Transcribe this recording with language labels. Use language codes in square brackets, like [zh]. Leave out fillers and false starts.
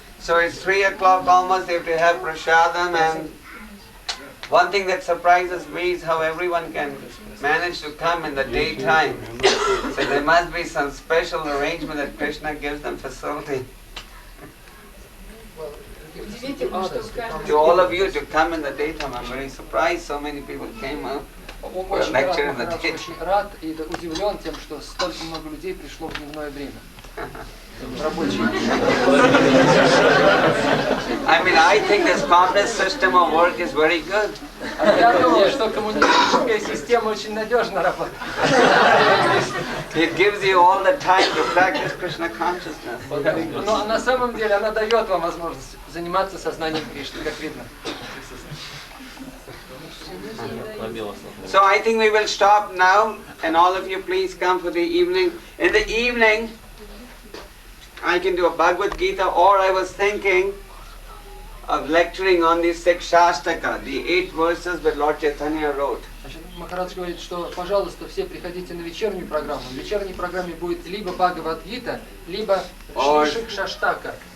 [en] So it's 3 o'clock almost. They have to have prasadam, and one thing that surprises me is how everyone can manage to come in the daytime. So there must be some special arrangement that Krishna gives them facility. To all of you to come in the daytime, I'm very surprised so many people came out for a lecture in the daytime. [ru] Очень рад и удивлен тем, что столько много людей пришло в дневное время. [en] I mean, I think this communist system of work is very good. [ru] Я думаю, что коммунистическая система очень надежно работает. [en] It gives you all the time to practice Krishna consciousness. [ru] Но на самом деле она дает вам возможность заниматься сознанием Кришны, как видно. [en] So I think we will stop now, and all of you please come for the evening. In the evening, I can do a Bhagavad Gita, or I was thinking of lecturing on the 6 Shastaka, the 8 verses that Lord Chaitanya wrote. [ru] Махарадж говорит, что, пожалуйста, все приходите на вечернюю программу. В вечерней программе будет либо Бхагавад-гита, либо Шишик Шаштака.